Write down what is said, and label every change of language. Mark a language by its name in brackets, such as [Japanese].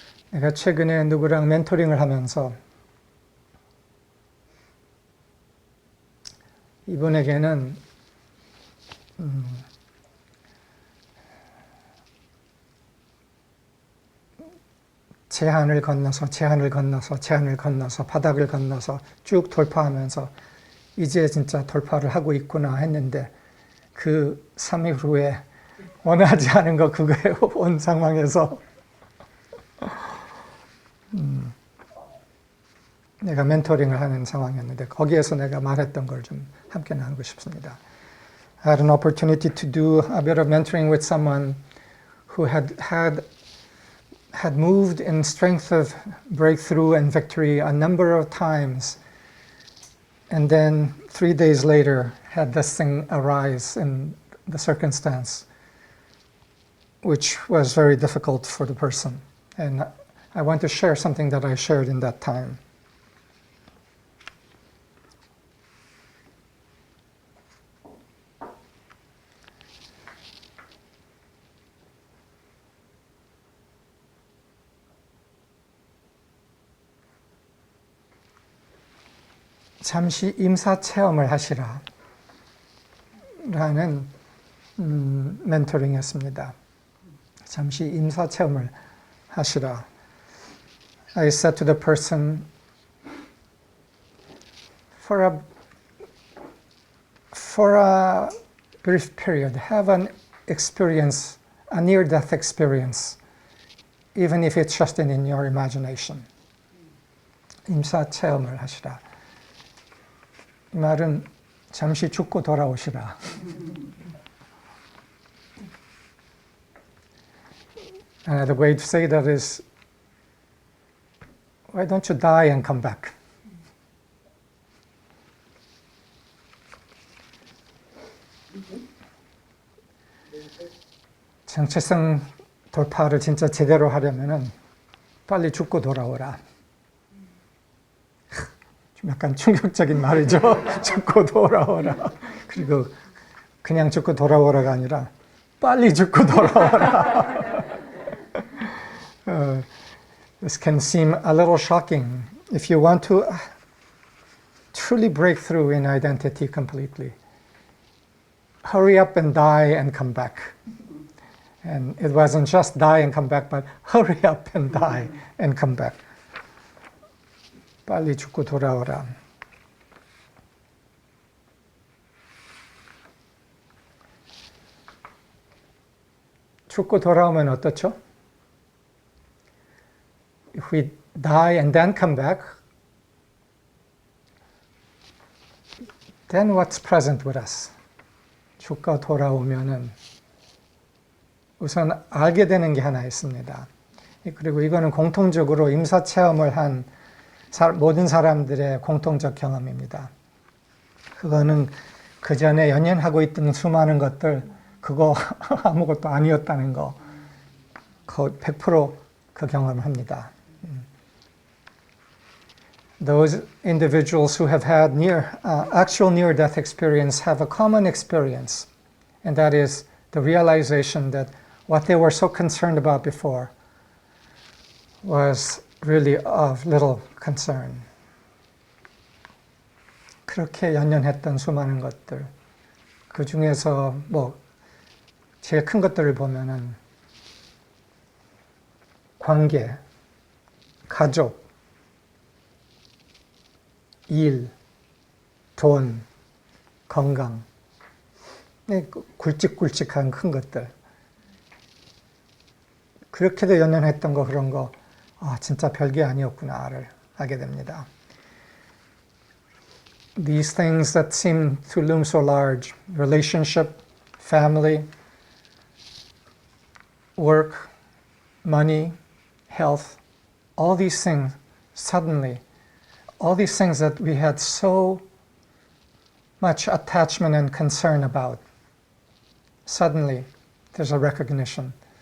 [Korean] 내가 최근에 누구랑 멘토링을 하면서 이분에게는 제한을 건너서 바닥을 건너서 쭉 돌파하면서 이제 진짜 돌파를 하고 있구나 했는데 그 3일 후에 원하지 않은 거 그거에 온 상황에서 내가 멘토링을 하는 상황이었는데 거기에서 내가 말했던 걸 좀 함께 나누고 싶습니다. [English] I had an opportunity to do a bit of mentoring with someone who had moved in strength of breakthrough and victory a number of times, and then 3 days later had this thing arise in the circumstance, which was very difficult for the person. And I want to share something that I shared in that time. [Korean] 잠시 임사 체험을 하시라 라는 멘토링이었습니다. 잠시 임사 체험을 하시라. [English] I said to the person, for a brief period, have an experience, a near-death experience, even if it's just in your imagination. [Korean] 임사 체험을 하시라. 이 말은 잠시 죽고 돌아오시라. [English] Another way to say that is, why don't you die and come back? [Korean] 정체성 돌파를 진짜 제대로 하려면은 빨리 죽고 돌아오라. 좀 약간 충격적인 말이죠. 죽고 돌아오라. 그리고 그냥 죽고 돌아오라가 아니라 빨리 죽고 돌아오라. [English] This can seem a little shocking. If you want to truly break through in identity completely, hurry up and die and come back. And it wasn't just die and come back, but hurry up and die and come back. [Korean] 빨리 죽고 돌아오라. 죽고 돌아오면 어떻죠? If we die and then come back, then what's present with us? 죽고 돌아오면은 우선 알게 되는 게 하나 있습니다. 그리고 이거는 공통적으로 임사 체험을 한 모든 사람들의 공통적 경험입니다. 그거는 그 전에 연연하고 있던 수많은 것들, 그거 아무것도 아니었다는 거, 100% 그 경험을 합니다. [English] those individuals who have had actual near-death experience have a common experience, and that is the realization that what they were so concerned about before was really of little concern. [Korean] 그렇게 연연했던 수많은 것들, 그 중에서 뭐 제일 큰 것들을 보면은 관계, 가족, 일, 돈, 건강, 굵직굵직한 큰 것들. 그렇게도 연연했던 거, 그런 거, 진짜 별게 아니었구나를 알게 됩니다. [English] These things that seem to loom so large, relationship, family, work, money, health, all these things, suddenly, all these things that we had so much attachment and concern about, suddenly there's a recognition.